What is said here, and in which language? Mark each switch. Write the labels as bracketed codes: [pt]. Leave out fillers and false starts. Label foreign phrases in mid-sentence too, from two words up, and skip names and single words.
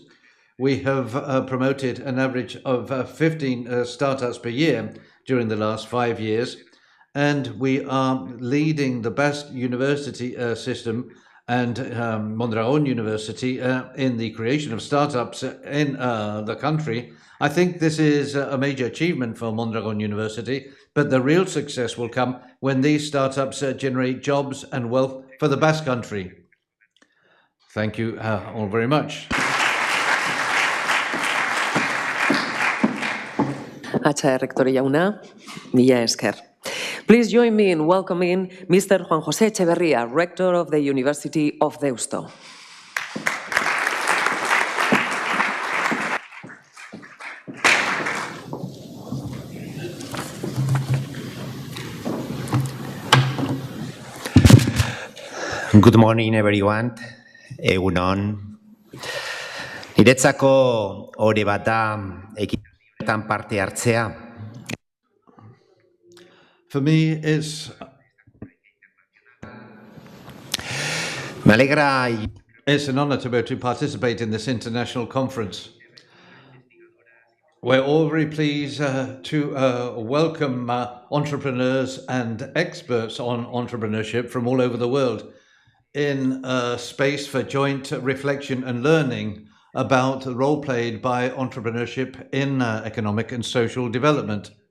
[en] We have promoted an average of 15 startups per year during the last 5 years, and we are leading the Basque university system and Mondragon University in the creation of startups in the country. I think this is a major achievement for Mondragon University, but the real success will come when these startups generate jobs and wealth for the Basque country. Thank you all very much. [eu] Atxa, Rektore jauna, mila esker. [en] Please join me in welcoming Mr. Juan José Etxeberria, Rector of the University of Deusto. Good morning, everyone. [eu] Egun on. Niretzako ore bat da ekitaldian parte hartzea. [en] For me, it's an honor to be able to participate in this international conference. We're all very pleased to welcome entrepreneurs and experts on entrepreneurship from all over the world in a space for joint reflection and learning about the role played by entrepreneurship in economic and social development.